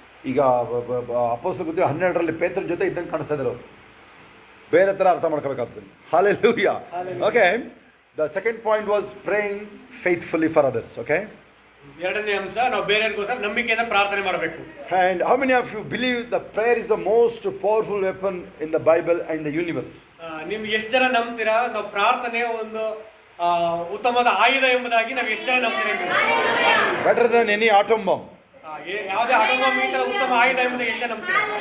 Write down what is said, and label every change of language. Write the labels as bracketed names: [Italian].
[Kannada] ಈಗ ಅಪೊಸ್ತಲರ ಕೃತ್ಯ 12ರಲ್ಲಿ ಪೇತ್ರನ ಜೊತೆ ಇದ್ದಂಗೆ ಕಾಣಿಸ್ತಾ ಇದ್ದಾರೆ ಅವರು. ಬೇರೆ ಥರ ಅರ್ಥ ಮಾಡ್ಕೋಬೇಕಾಗ್ತದೆ. Hallelujah. Okay, [English] The second point was praying faithfully for others. Okay, [Kannada] ಎರಡನೇ ಅಂಶ, ನಾವು ಬೇರೆಯವರಿಗೋಸ್ಕರ ನಂಬಿಕೆಯಿಂದ ಪ್ರಾರ್ಥನೆ ಮಾಡಬೇಕು. [English] And how many of you believe the prayer is the most powerful weapon in the Bible and the universe? [Kannada] ನಿಮ್ಗೆ ಎಷ್ಟು ಜನ ನಂಬ್ತೀರಾ ನಾವು ಪ್ರಾರ್ಥನೆ ಒಂದು ಉತ್ತಮವಾದ ಆಯುಧ ಎಂಬುದಾಗಿ ನಾವು ಎಷ್ಟು ಜನ ನಂಬ್ತೀರಾ? [English] Better than any atom bomb. [Kannada] ಯಾವುದೇ ಅಟೋಮೀಟ ಉತ್ತಮ ಆಯುಧ ಎಂಬುದಾಗಿ ಎಷ್ಟು ಜನ ನಂಬ್ತೀರಾ?